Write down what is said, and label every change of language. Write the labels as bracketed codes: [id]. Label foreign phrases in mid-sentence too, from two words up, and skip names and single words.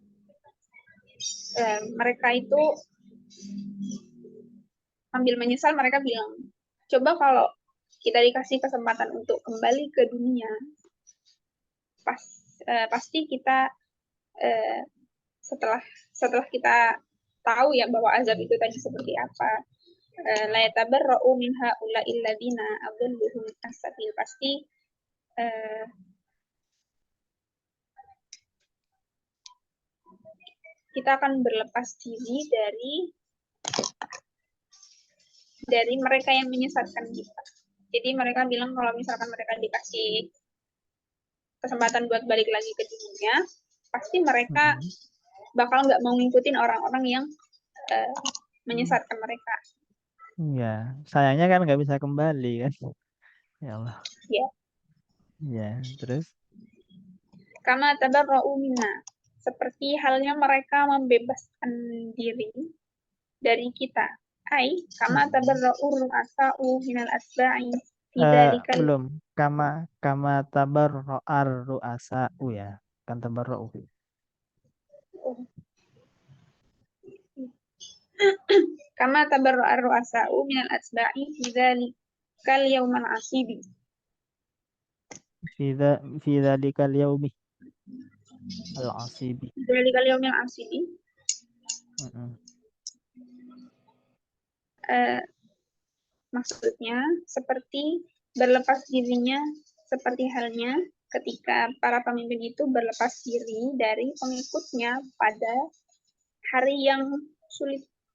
[id] Mereka itu sambil menyesal, mereka bilang, coba kalau kita dikasih kesempatan untuk kembali ke dunia, pasti kita setelah kita tahu ya bahwa azab itu tadi seperti apa, [ar] لا يتبرأ من هؤلاء الذين أضلوهم السبيل, [id] pasti kita akan berlepas diri dari mereka yang menyesatkan kita. Jadi mereka bilang kalau misalkan mereka dikasih kesempatan buat balik lagi ke dunia, pasti mereka bakal nggak mau ngikutin orang-orang yang menyesatkan mereka. Iya, sayangnya kan nggak bisa kembali kan. [ar] يا الله. [id] Ya. Ya, terus? [ar] كما تبرءوا منا, [id] seperti halnya mereka membebaskan diri dari kita. [ar] أي، كما تبرأ الرؤساء من الأتباع. [id] Belum. [ar] كما تبرأ الرؤساء ya. كان تبرءوا. كما تبرأ الرؤساء من الأتباع في ذلك اليوم العصيب. في ذلك اليوم العصيب. ذلك اليوم العصيب. [id] Maksudnya seperti berlepas dirinya, seperti halnya ketika para pemimpin itu berlepas diri dari pengikutnya pada hari yang sulit.